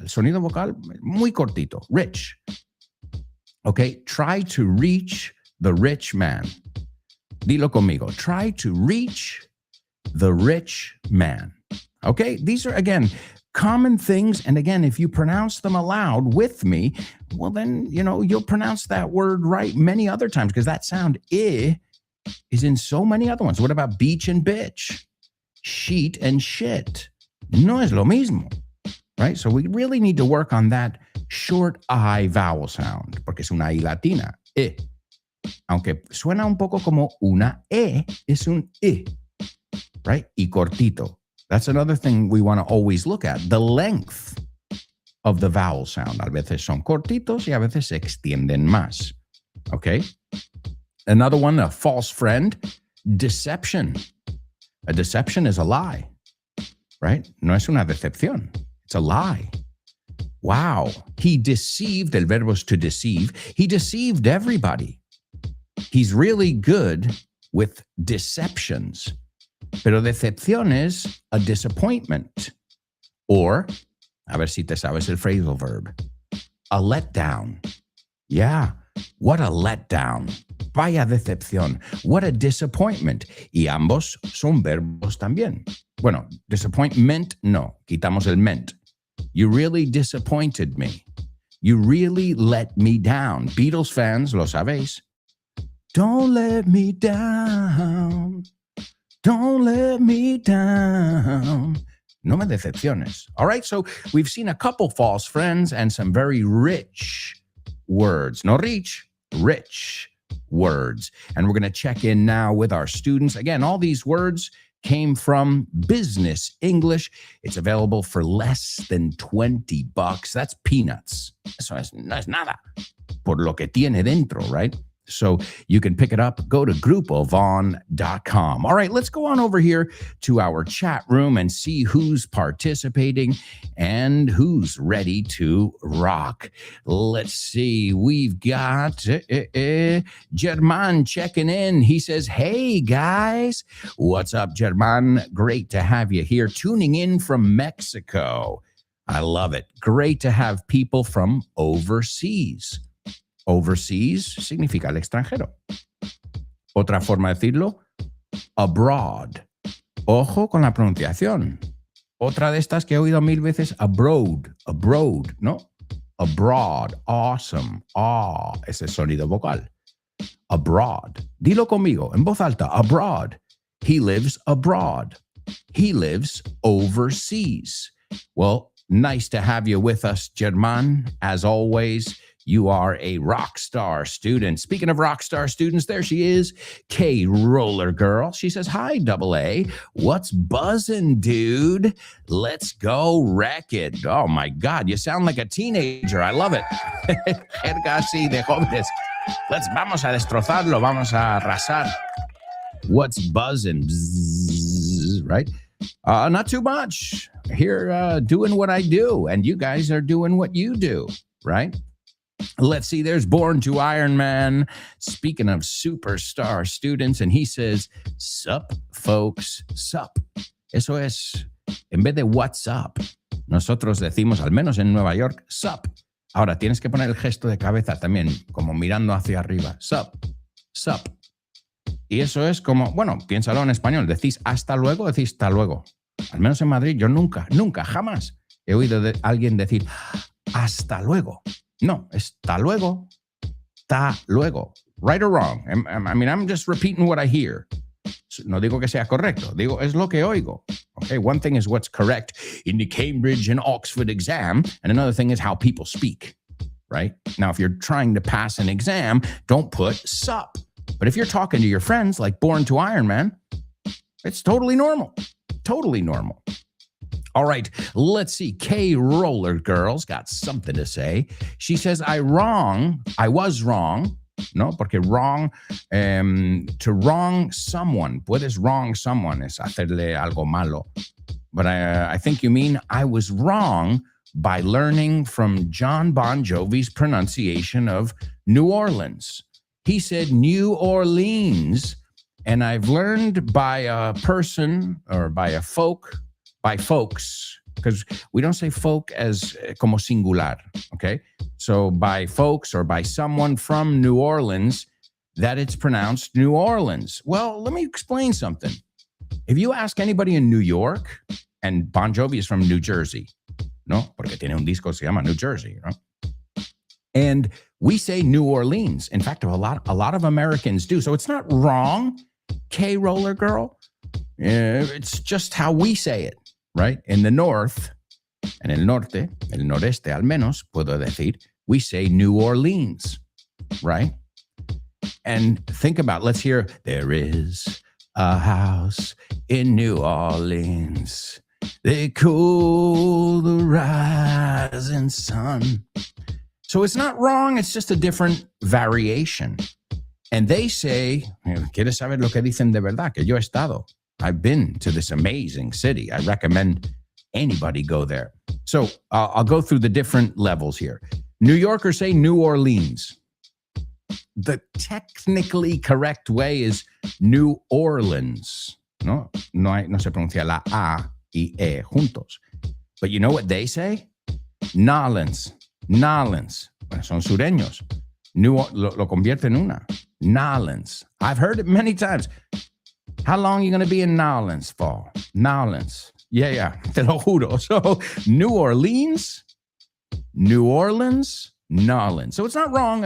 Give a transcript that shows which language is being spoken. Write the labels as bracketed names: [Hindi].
[Spanish] El sonido vocal, muy cortito. [English] Rich. Okay, try to reach the rich man. [Spanish] Dilo conmigo. [English] Try to reach the rich man. Okay, these are, again, common things. And again, if you pronounce them aloud with me, well, then, you'll pronounce that word right many other times because that sound is in so many other ones. What about beach and bitch? Sheet and shit. [Spanish] No es lo mismo, [English] right? So we really need to work on that short I vowel sound, [Spanish] porque es una I latina, Aunque suena un poco como una es un [English] right? [Spanish] Y cortito. [English] That's another thing we want to always look at, the length of the vowel sound. [Spanish] A veces son cortitos y a veces se extienden más, okay? [English] Another one, a false friend, deception. A deception is a lie, right? [Spanish] No es una decepción. [English] It's a lie. Wow. He deceived, [Spanish] el verbo [English] is to deceive. He deceived everybody. He's really good with deceptions. [Spanish] Pero decepción es [English] a disappointment. Or, [Spanish] a ver si te sabes el phrasal verb, [English] a letdown. Yeah, what a letdown. [Spanish] Vaya decepción. [English] What a disappointment. [Spanish] Y ambos son verbos también. Bueno, disappointment, no. Quitamos el ment. [English] You really disappointed me. You really let me down. Beatles fans, [Spanish] lo sabéis. [English] Don't let me down. Don't let me down. [Spanish] No me decepciones. [English] All right, so we've seen a couple false friends and some very rich words. No rich, rich words. And we're going to check in now with our students. Again, all these words came from Business English. It's available for less than $20. That's peanuts. [Spanish] Eso no es nada por lo que tiene dentro, [English] right? So you can pick it up. Go to grupovon.com. All right, let's go on over here to our chat room and see who's participating and who's ready to rock. Let's see. We've got German checking in. He says, hey, guys. What's up, German? Great to have you here. Tuning in from Mexico. I love it. Great to have people from overseas. [Spanish] Overseas significa el extranjero. Otra forma de decirlo, abroad. Ojo con la pronunciación. Otra de estas que he oído mil veces, abroad, ¿no? Abroad, awesome. Ese sonido vocal. Abroad. Dilo conmigo, en voz alta, abroad. [English] He lives abroad. He lives overseas. Well, nice to have you with us, German, as always. You are a rock star student. Speaking of rock star students, there she is, K Roller Girl. She says, hi, Double A. What's buzzing, dude? Let's go wreck it. Oh, my God. You sound like a teenager. I love it. [Spanish] Jerga así de jóvenes. Vamos a destrozarlo. Vamos a arrasar. [English] What's buzzing? Bzzz, right? Not too much. Here doing what I do, and you guys are doing what you do, right? Let's see, there's Born to Iron Man. Speaking of superstar students, and he says, sup, folks, sup. [Spanish] Eso es, en vez de what's up, nosotros decimos, al menos en Nueva York, sup. Ahora, tienes que poner el gesto de cabeza también, como mirando hacia arriba. Sup, sup. Y eso es como, bueno, piénsalo en español. Decís hasta luego, decís hasta luego. Al menos en Madrid, yo nunca, jamás he oído de alguien decir hasta luego. No, hasta luego, hasta luego. [English] Right or wrong? I mean, I'm just repeating what I hear. [Spanish] No digo que sea correcto, digo, es lo que oigo. [English] Okay, one thing is what's correct in the Cambridge and Oxford exam, and another thing is how people speak, right? Now, if you're trying to pass an exam, don't put sup. But if you're talking to your friends like Born to Iron Man, it's totally normal. Totally normal. All right, let's see. K Roller Girl's got something to say. She says, I was wrong. [Spanish] No, porque [English] wrong, to wrong someone. [Spanish] Puedes wrong someone es hacerle algo malo. [English] But I think you mean I was wrong by learning from John Bon Jovi's pronunciation of New Orleans. He said New Orleans, and I've learned by a person or by folks, because we don't say folk as como singular, okay? So by folks or by someone from New Orleans, that it's pronounced New Orleans. Well, let me explain something. If you ask anybody in New York, and Bon Jovi is from New Jersey, no? [Spanish] Porque tiene un disco que se llama New Jersey, ¿no? [English] And we say New Orleans. In fact, a lot of Americans do. So it's not wrong, K Roller Girl. It's just how we say it, right? In the north, [Spanish] en el norte, el noreste al menos, puedo decir, [English] we say New Orleans, right? And think about, let's hear, there is a house in New Orleans. They cool the rising sun. So it's not wrong, it's just a different variation. And they say, [Spanish] ¿quieres saber lo que dicen de verdad? Que yo he estado. [English] I've been to this amazing city. I recommend anybody go there. So I'll go through the different levels here. New Yorkers say New Orleans. The technically correct way is New Orleans. [Spanish] No se pronuncia la A y E juntos. [English] But you know what they say? [Spanish] Nolens. Bueno, son sureños. Lo convierte en una. Nolens. [English] I've heard it many times. How long are you going to be in Nolens for? Nolens. Yeah, [Spanish] te lo juro. [English] So, New Orleans, Nolens. So it's not wrong.